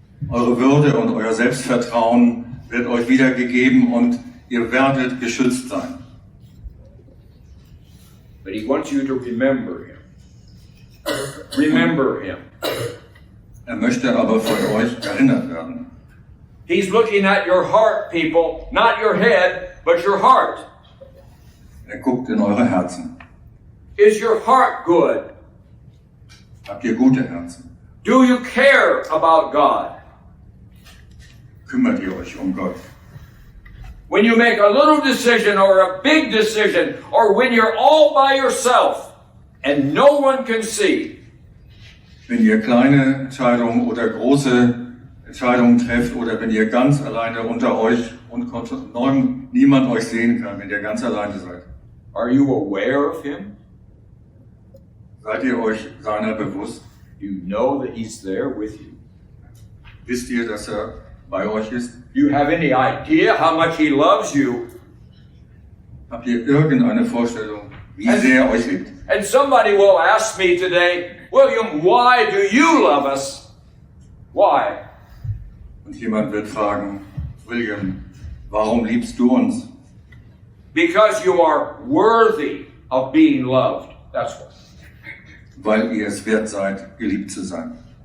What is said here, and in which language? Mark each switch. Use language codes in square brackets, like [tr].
[de] Eure Würde und euer Selbstvertrauen wird euch wiedergegeben und ihr werdet geschützt sein. [en] But He wants you to remember Him. Remember Him. [de] Er möchte aber von euch erinnert werden. [en] He's looking at your heart, people, not your head, but your heart. [de] Er guckt in eure Herzen. [en] Is your heart good? [de] Habt ihr gute Herzen? [en] Do you care about God? [de] Kümmert ihr euch um Gott? [en] when you make a little decision or a big decision, or when you're all by yourself and no one can see. [de] Wenn ihr kleine Entscheidungen oder große Entscheidungen trefft oder wenn ihr ganz alleine unter euch und niemand euch sehen kann, wenn ihr ganz alleine seid. [en] Are you aware of him? [de] Seid ihr euch seiner bewusst? [en] You know that he's there with you. [de] Wisst ihr, dass er bei euch ist? [en] Do you have any idea how much he loves you? [de] Habt ihr irgendeine Vorstellung, wie sehr er euch liebt? [en] And somebody will ask me today, William, why do you love us? Why? [de] Und jemand wird fragen, William, warum liebst du uns? [en] Because you are worthy of being loved. That's what. [de] Weil ihr es wert seid, geliebt zu sein.